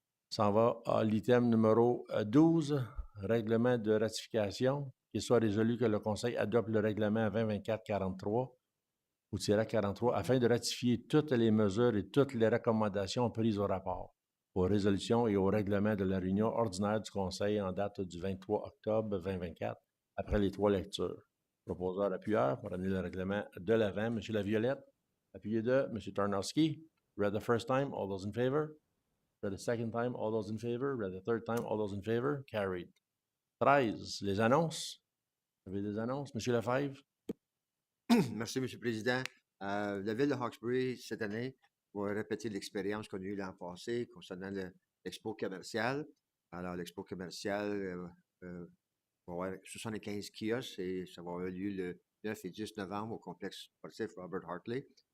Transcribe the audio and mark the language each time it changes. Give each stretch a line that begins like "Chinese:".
French: S'en va à l'item numéro 12, règlement de ratification, qu'il soit résolu que le Conseil adopte le règlement 2024-43 ou -43 afin de ratifier toutes les mesures et toutes les recommandations prises au rapport, aux résolutions et au règlement de la réunion ordinaire du Conseil en date du 23 octobre 2024, après les 3 lectures. Proposeur appuyeur pour amener le règlement de l'avant, M. Laviolette. Appuyé de M. Tarnowski.
English: Read the first time, all those in favor? Read the second time, all those in favor? Read the third time, all those in favor? Carried.
French: 13, les annonces. Vous avez des annonces, M. Lefebvre? Merci, M. le Président. La ville de Hawkesbury, cette année, va répéter l'expérience qu'on a eue l'an passé concernant l'expo commerciale. Alors, l'expo commerciale va avoir 75 kiosques et ça va avoir lieu le 9 et 10 novembre au complexe sportif Robert Hartley.